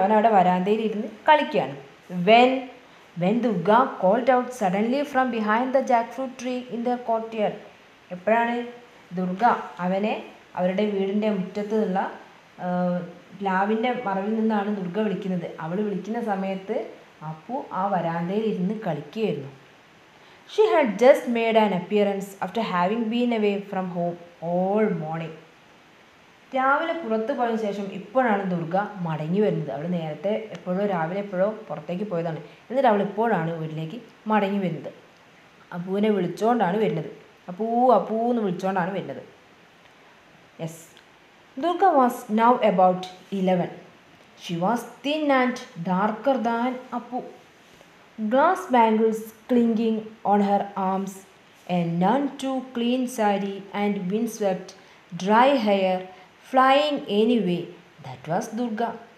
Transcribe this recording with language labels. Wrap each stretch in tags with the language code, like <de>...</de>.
<ml>അവൻ അവിടെ വരാന്തയിൽ ഇരുന്ന് കളിക്കുകയാണ്.</ml> <en>When Durga called out suddenly from behind the jackfruit tree in their courtyard.</en> <ml>എപ്പോഴാണ് ദുർഗ അവനെ അവരുടെ വീടിൻ്റെ മുറ്റത്ത് നിന്നുള്ള പ്ലാവിൻ്റെ മറവിൽ നിന്നാണ് ദുർഗ വിളിക്കുന്നത്. അവൾ വിളിക്കുന്ന സമയത്ത് അപ്പു ആ വരാന്തയിൽ ഇരുന്ന് കളിക്കുകയായിരുന്നു.</ml> <en>She had just made an appearance after having been away from home all morning.</en> <ml>രാവിലെ പുറത്ത് പോയതിനു ശേഷം ഇപ്പോഴാണ് ദുർഗ മടങ്ങി വരുന്നത്. അവൾ നേരത്തെ രാവിലെ എപ്പോഴോ പുറത്തേക്ക് പോയതാണ്. എന്നിട്ട് അവൾ ഇപ്പോഴാണ് വീട്ടിലേക്ക് മടങ്ങി വരുന്നത്. അപ്പുവിനെ വിളിച്ചുകൊണ്ടാണ് വരുന്നത്. അപ്പൂ അപ്പൂ എന്ന് വിളിച്ചുകൊണ്ടാണ് വരുന്നത്.</ml> <en>Yes, Durga was now about 11. She was thin and darker than Appu. Glass bangles clinging on her arms, a none too clean saree and windswept dry hair flying anyway. That was Durga.</en>